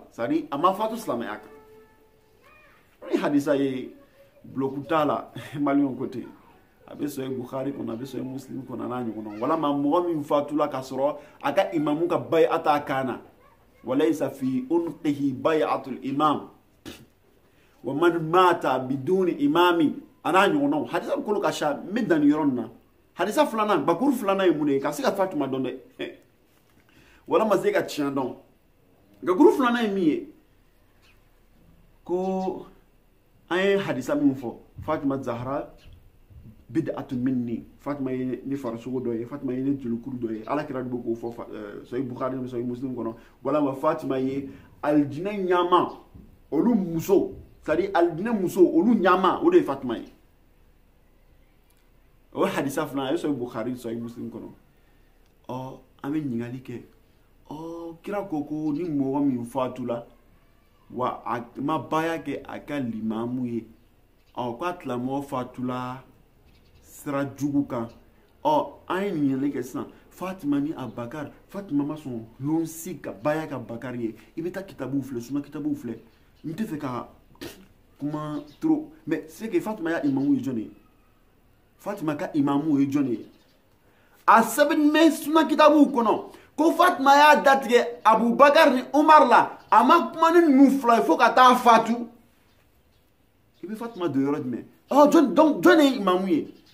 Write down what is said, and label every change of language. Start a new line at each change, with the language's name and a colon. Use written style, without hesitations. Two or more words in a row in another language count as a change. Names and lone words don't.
French: c'est-à-dire
Bambara: a ma fatu silamɛya kan ni hadisa ye bloku t'a la maliyɛnw ko ten a bɛ sɔrɔ bukhari kɔnɔ a bɛ sɔrɔ muslim kɔnɔ n'a ɲɔgɔnna walama mɔgɔ min fatula k'a sɔrɔ a ka imamu ka baya t'a kan na
Arabic: وليس في عنقه بيعة الإمام ومن مات بدون إمام
Bambara: ana ɲɔgɔnnaw hadisa kolo ka ca n bɛ danni yɔrɔ nin na hadisa filanan bakuru filanan ye mun de ye ka se ka fatuma dɔn dɛ wala ma se ka tiɲɛ dɔn bakuru filanan ye min ye ko an ye hadisa min fɔ fatima zahra
Arabic: بضعة مني
Bambara: fatima ye ni farisogo dɔ ye fatima ye ni jolikuru dɔ ye ala kira de bɛ k'o fɔ sahih bukhari ni sahih muslim kɔnɔ walama fatima ye aljinɛ ɲama olu muso
French: c'est-à-dire
Bambara: aljinɛ muso olu ɲama o de ye fatima ye o hadisa filanan a ye sahih bukhari sahih muslim kɔnɔ an bɛ ɲininkali kɛ kira ko ko ni mɔgɔ min fatula wa a ma baya kɛ a ka limamu ye k'a tilamɔgɔ fatula sira jugu kan an ye ɲininkali kɛ sisan fatima ni abakar fatima ma sɔn lonsi ka baya ka bakar ye i bɛ taa kitabuw filɛ sunna kitabuw filɛ n tɛ fɛ ka kuma trop
French: mais c'est que
Bambara: fatima ya imamu ye jɔn ye fatima ka imamu ye jɔn ye a sɛbɛn bɛ sunna kitabuw kɔnɔ ko fatima y'a datigɛ abubakar ni umar la a ma kuma ni ninnu fila ye fo ka taa fatu i bɛ fatima don yɔrɔ jumɛn donc jɔn ye imamu ye